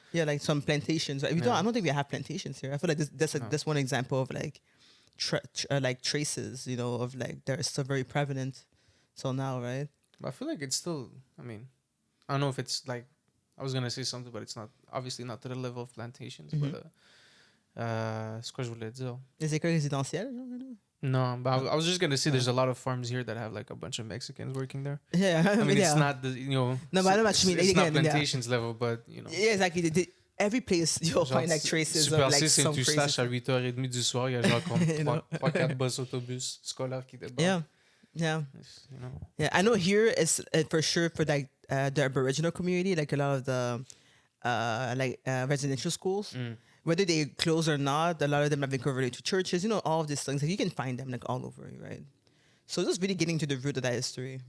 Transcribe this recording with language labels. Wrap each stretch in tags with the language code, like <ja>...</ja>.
<en>yeah, like some plantations. Like, I don't think we have plantations here. I feel like that's one example of like like traces, of like they're still very prevalent till now, right? But I feel like it's still. I mean, I don't know if it's like I was gonna say something, but it's not obviously not to the level of plantations. But</en> <fr>c'est quoi je voulais dire? Les écoles résidentielles, genre,</fr> <en>No, but I was just gonna say there's a lot of farms here that have like a bunch of Mexicans working there. Yeah, I mean, yeah. it's not the No, but I know what you mean. It's not Again, yeah. plantations level, but Yeah, exactly. Every place you'll find like traces of</en> <fr>Super</fr> <en>like C, some</en> <fr>Saint-Eustache</fr> <en>phrases.</en> <fr>à 8h30 du soir, il y a genre comme 3-4 bus autobus scolaires qui débarquent.</fr> <en>Yeah, yeah, You know? yeah. I know here it's for sure for like the Aboriginal community, like a lot of the residential schools. Whether they close or not, a lot of them have been converted to churches. All of these things. Like, you can find them like all over, right? So just really getting to the root of that history.</en>